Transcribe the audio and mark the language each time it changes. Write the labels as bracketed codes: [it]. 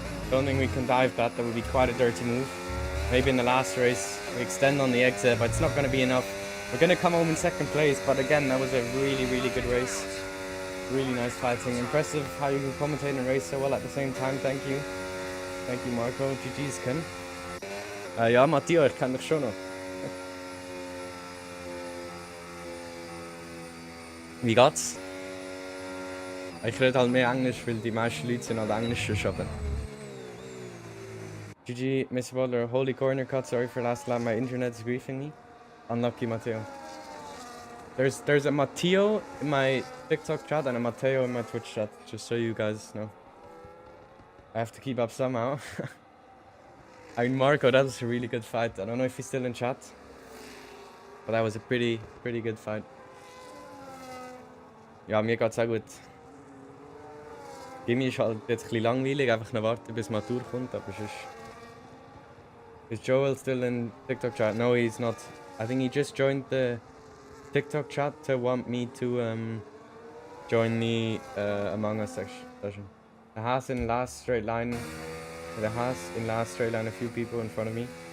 [en] Don't think we can dive that, that would be quite a dirty move. Maybe in the last race we extend on the exit, but it's not gonna be enough. We're gonna come home in second place, but again, that was a really good race. Really nice fighting. Impressive how you can commentate and race so well at the same time, thank you. Thank you Marco, GG's Ken. [de] Ja, Matteo, ich kann doch schon noch. Wie geht's? Ich rede halt mehr Englisch, weil die meisten Leute sind halt Englisch aber. [en] GG, Mr. Butler, holy corner cut, sorry for last lap, my internet is griefing me. Unlucky, Matteo. There's a Matteo in my TikTok chat and a Matteo in my Twitch chat, just so you guys know. I have to keep up somehow. I mean, Marco, that was a really good fight. I don't know if he's still in chat, but that was a pretty good fight. [de] Ja, mir geht's auch gut. Gimme ist halt jetzt ein bisschen langweilig, einfach noch warten, bis Matur kommt, aber sonst... [en] Is Joel still in TikTok chat? No, he's not. I think he just joined the TikTok chat to want me to join the Among Us session. It has in last straight line. It has in last straight line a few people in front of me.